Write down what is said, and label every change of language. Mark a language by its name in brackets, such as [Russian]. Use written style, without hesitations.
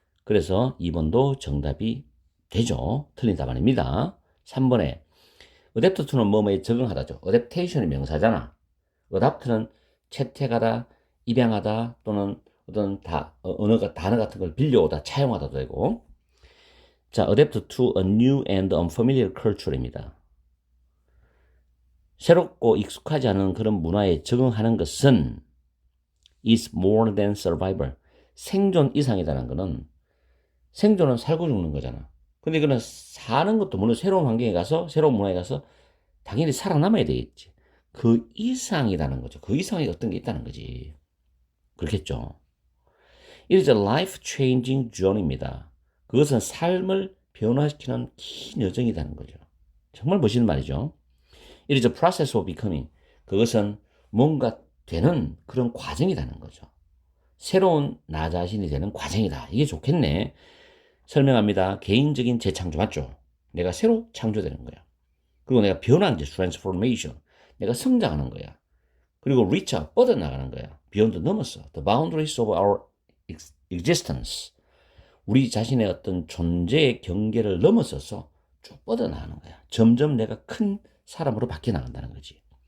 [Korean] 그래서 2번도 정답이 되죠. 틀린 답안입니다. 3번에 adapt to는 뭐뭐에 적응하다죠. adaptation이 명사잖아. adapt는 채택하다, 입양하다 또는 어떤 단어 같은 걸 빌려오다, 차용하다도 되고. [English] 자, adapt to a new and unfamiliar culture입니다. [Korean] 새롭고 익숙하지 않은 그런 문화에 적응하는 것은 is more than survival. 생존 이상이라는 거는 생존은 살고 죽는 거잖아. 근데 그는 사는 것도 물론 새로운 환경에 가서 새로운 문화에 가서 당연히 살아남아야 되겠지. 그 이상이라는 거죠. 그 이상의 어떤 게 있다는 거지. 그렇겠죠. [English] It is a life-changing journey입니다. [Korean] 그것은 삶을 변화시키는 긴 여정이라는 거죠. 정말 멋있는 말이죠. [English] It is a process of becoming. [Korean] 그것은 뭔가 되는 그런 과정이라는 거죠. 새로운 나 자신이 되는 과정이다. 이게 좋겠네. 설명합니다. 개인적인 재창조 맞죠? 내가 새로 창조되는 거야. 그리고 내가 변하는 게 transformation. 내가 성장하는 거야. 그리고 reach out, 뻗어나가는 거야. beyond 넘었어. [English] The boundaries of our existence. [Korean] 우리 자신의 어떤 존재의 경계를 넘어서서 쭉 뻗어나가는 거야. 점점 내가 큰 사람으로 바뀌어 나간다는 거지.